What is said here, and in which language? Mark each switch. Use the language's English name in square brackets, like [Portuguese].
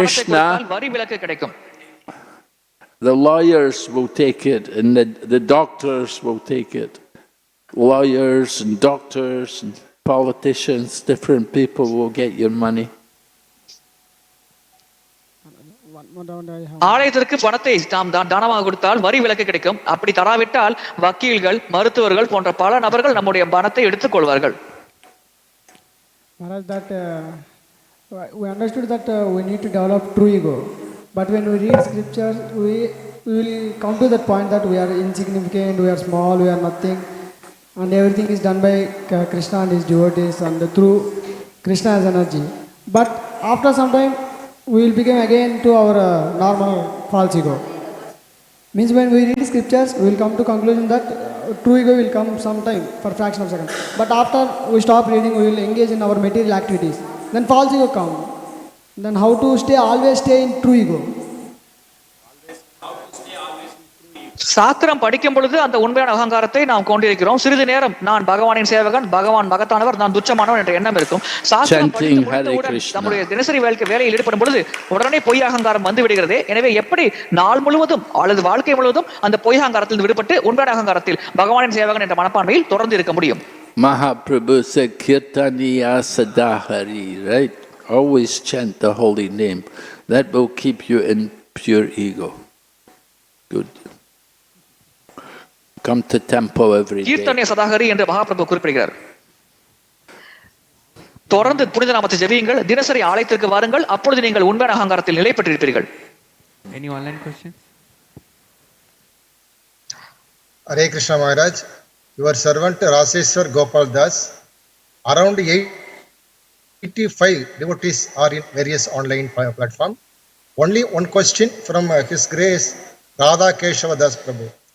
[English] Krishna, [Tamil] கொடுத்தால் வரி விலக்கு கிடைக்கும். [English] the lawyers will take it and the doctors will take it. Lawyers and doctors and politicians, different people will get your money. One more doubt I have. [Tamil] ஆலயத்திற்கு பணத்தை நாம் தானமாக கொடுத்தால் வரி விலக்கு கிடைக்கும். அப்படி தராவிட்டால் வக்கீல்கள், மருத்துவர்கள் போன்ற பல நபர்கள் நம்முடைய பணத்தை எடுத்துக் கொள்வார்கள். [English] Maharaj, that we understood that we need to develop true ego. But when we read scriptures, we will come to that point that we are insignificant, we are small, we are nothing, and everything is done by Krishna and his devotees and through Krishna's energy. But after some time, we will become again to our normal false ego. Means when we read scriptures, we will come to conclusion that true ego will come sometime for fraction of a second. But after we stop reading, we will engage in our material activities. Then false ego come. Then how to always stay in true ego? [Tamil] சாஸ்திரம் படிக்கும் பொழுது அந்த உண்மையான அகங்காரத்தை நாம் கொண்டிருக்கிறோம். சிறிது நேரம் நான் பகவானின் சேவகன், பகவான் மகத்தானவர், நான் துச்சமானவன் என்ற எண்ணம் இருக்கும். சாஸ்திரம் படித்து முடித்தவுடன் நம்முடைய தினசரி வேலையில் ஈடுபடும் பொழுது உடனே பொய் அகங்காரம் வந்து விடுகிறது. எனவே எப்படி நாள் முழுவதும் அல்லது வாழ்க்கை முழுவதும் அந்த பொய் அகங்காரத்தில் விடுபட்டு உண்மையான அகங்காரத்தில் பகவானின் சேவகன் என்ற மனப்பான்மையில் தொடர்ந்து இருக்க முடியும்? [English] Mahaprabhu said, Kirtaniya Sadahari, right? Always chant the holy name. That will keep you in pure ego. Good. Come to temple every day. [Tamil] கீர்த்தனிய சதாகரி என்று மகாபிரபு குறிப்பிடுகிறார். தொடர்ந்து புனித நாமத்தை ஜெபியுங்கள், தினசரி ஆலயத்திற்கு வாருங்கள், அப்பொழுது நீங்கள் உண்மையான அகங்காரத்தில் நிலை பெற்றிருப்பீர்கள். [English] Any online questions? Hare Krishna Maharaj, your servant Raseshwar Gopal Das, around 85 devotees are in various online platform. Only one question from His Grace Radha Keshava Das Prabhu.